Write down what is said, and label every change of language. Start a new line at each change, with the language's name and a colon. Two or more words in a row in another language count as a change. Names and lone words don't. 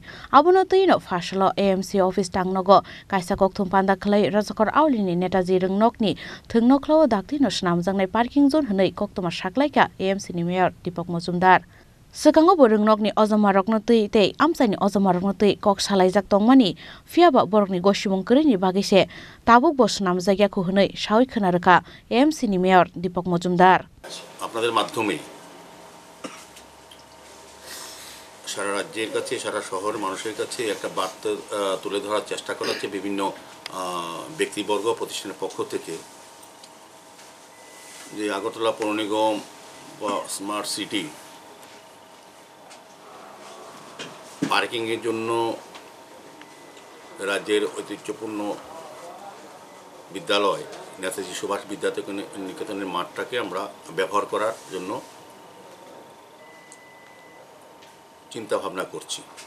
Kok Borok: abono tuino Fashala AMC Office Tangnogo Kaisa Koktum Panda Khlai Rajakor Aulini Netaji Rungnokni Thungnokhlawo Dakdino Snamjaknai
English: Parking Zone
Kok Borok: hnai Koktuma Shaklaika AMC ni Mayor Deepak Majumdar Sekango borungnokni ojomarokno tui tei amsaini ojomarokno tui kok salaijak tongmani fiaba borokni gosimung krini bagise tabuk bos namjagyako hwnai sawi khonarka AMC ni Mayor Deepak Majumdar
Bangla: আপনাদের মাধ্যমে সারা রাজ্যের কাছে সারা শহরের মানুষের কাছে একটা বার্তা তুলে ধরার চেষ্টা করা হচ্ছে বিভিন্ন ব্যক্তিবর্গ প্রতিষ্ঠানের পক্ষ থেকে যে আগরতলা পৌর নিগম বা স্মার্ট সিটি পার্কিংয়ের জন্য রাজ্যের ঐতিহ্যপূর্ণ বিদ্যালয় নেতাজি সুভাষ বিদ্যানিকেতনের মাঠটাকে আমরা ব্যবহার করার জন্য চিন্তা ভাবনা করছি।